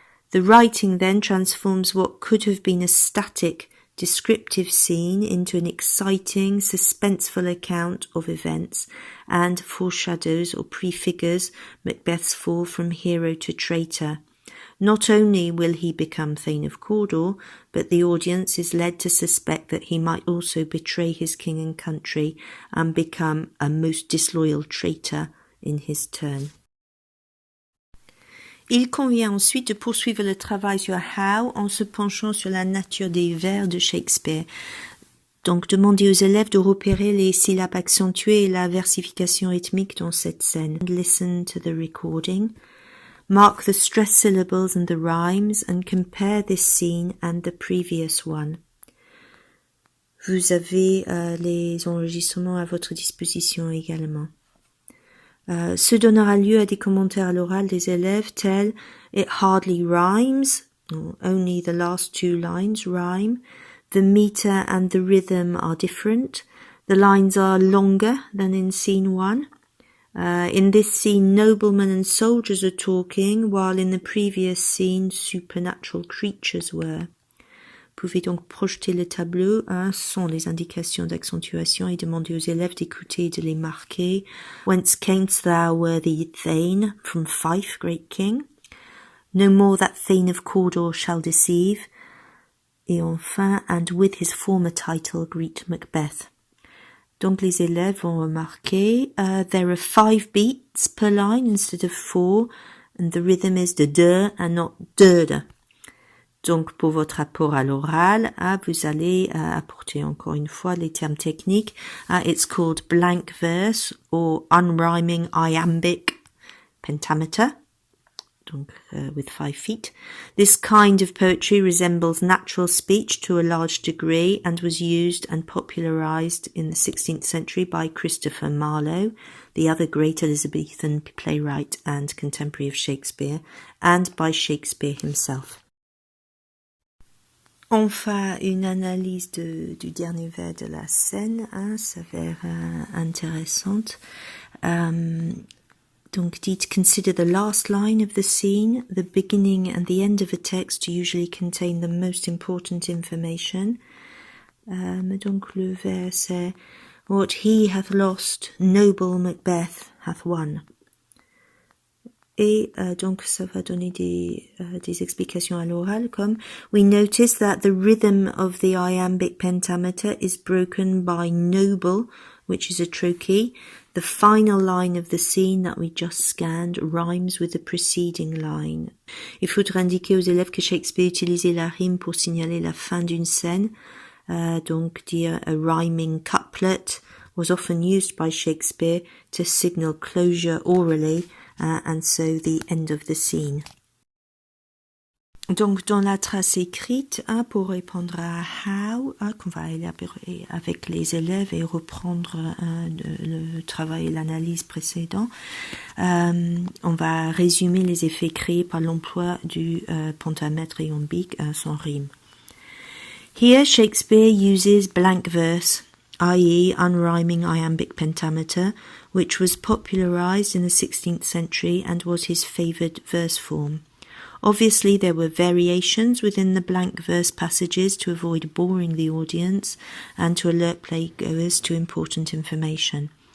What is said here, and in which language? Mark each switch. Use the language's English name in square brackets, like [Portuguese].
[English] The writing then transforms what could have been a static descriptive scene into an exciting, suspenseful account of events and foreshadows or prefigures Macbeth's fall from hero to traitor. Not only will he become Thane of Cawdor, but the audience is led to suspect that he might also betray his king and country and become a most disloyal traitor in his turn. [French] Il convient ensuite de poursuivre le travail sur how en se penchant sur la nature des vers de Shakespeare. Donc, demandez aux élèves de repérer les syllabes accentuées et la versification rythmique dans cette scène. [English] Listen to the recording. Mark the stressed syllables and the rhymes and compare this scene and the previous one. [French] Vous avez les enregistrements à votre disposition également. Ce donnera lieu à des commentaires à l'oral des élèves tels « [English] It hardly rhymes » only the last two lines rhyme. The meter and the rhythm are different. The lines are longer than in scene 1. In this scene, noblemen and soldiers are talking, while in the previous scene, supernatural creatures were. [French] Vous pouvez donc projeter le tableau sans les indications d'accentuation et demander aux élèves d'écouter et de les marquer. [English] Whence camest thou, worthy Thane, from Fife, great king? No more that Thane of Cawdor shall deceive. [French] Et enfin, [English] and with his former title, greet Macbeth. [French] Donc les élèves vont remarquer, [English] there are 5 beats per line instead of 4, and the rhythm is the de and not de. [French] Donc pour votre apport à l'oral, vous allez apporter encore une fois les termes techniques. [English] It's called blank verse or unrhyming iambic pentameter. Donc with 5 feet. This kind of poetry resembles natural speech to a large degree and was used and popularized in the 16th century by Christopher Marlowe, the other great Elizabethan playwright and contemporary of Shakespeare, and by Shakespeare himself. [French] On fait une analyse du dernier vers de la scène, s'avère intéressante. Donc dites, [English] consider the last line of the scene. The beginning and the end of a text usually contain the most important information. [French] Donc le vers c'est [English] What he hath lost, noble Macbeth hath won. [French] Et donc ça va donner des explications à l'oral comme [English] We notice that the rhythm of the iambic pentameter is broken by noble, which is a trochee. The final line of the scene that we just scanned rhymes with the preceding line. [French] Il faudra indiquer aux élèves que Shakespeare utilisait la rime pour signaler la fin d'une scène. Donc dire [English] a rhyming couplet was often used by Shakespeare to signal closure orally, and so the end of the scene. [French] Donc, dans la trace écrite, pour répondre à how, qu'on va élaborer avec les élèves et reprendre le travail et l'analyse précédent, on va résumer les effets créés par l'emploi du pentamètre iambique sans rime. [English] Here, Shakespeare uses blank verse, i.e. unrhyming iambic pentameter, which was popularized in the 16th century and was his favored verse form. Obviously, there were variations within the blank verse passages to avoid boring the audience and to alert playgoers to important information.